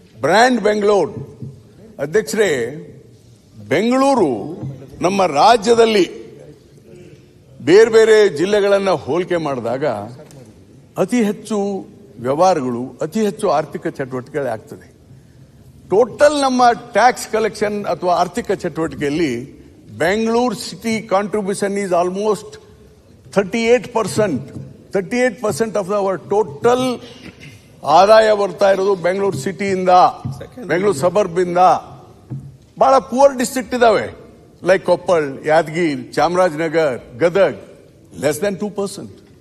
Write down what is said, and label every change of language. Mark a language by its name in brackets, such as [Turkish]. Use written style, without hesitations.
[Kannada] Brand Bengaluru ಅಧ್ಯಕ್ಷರೇ, ಬೆಂಗಳೂರು ನಮ್ಮ ರಾಜ್ಯದಲ್ಲಿ ಬೇರೆ ಬೇರೆ ಜಿಲ್ಲೆಗಳನ್ನು ಹೋಲಿಕೆ ಮಾಡಿದಾಗ ಅತಿ ಹೆಚ್ಚು ವ್ಯವಹಾರಗಳು, ಅತಿ ಹೆಚ್ಚು ಆರ್ಥಿಕ ಚಟುವಟಿಕೆ ಆಗ್ತದೆ. ಟೋಟಲ್ ನಮ್ಮ ಟ್ಯಾಕ್ಸ್ ಕಲೆಕ್ಷನ್ ಅಥವಾ ಆರ್ಥಿಕ ಚಟುವಟಿಕೆಯಲ್ಲಿ [English] Bangalore city contribution is almost 38%. 38% of our total [Kannada] ಆದಾಯ ಬರ್ತಾ ಇರೋದು ಬೆಂಗಳೂರು ಸಿಟಿಯಿಂದ, ಬೆಂಗಳೂರು ಸಬರ್ಬ್ ಇಂದ. ಬಹಳ ಪೂರ್ ಡಿಸ್ಟ್ರಿಕ್ಟ್ ಇದಾವೆ like Koppal, Yadgir, Chamarajanagar, Gadag, [English] Less than 2%.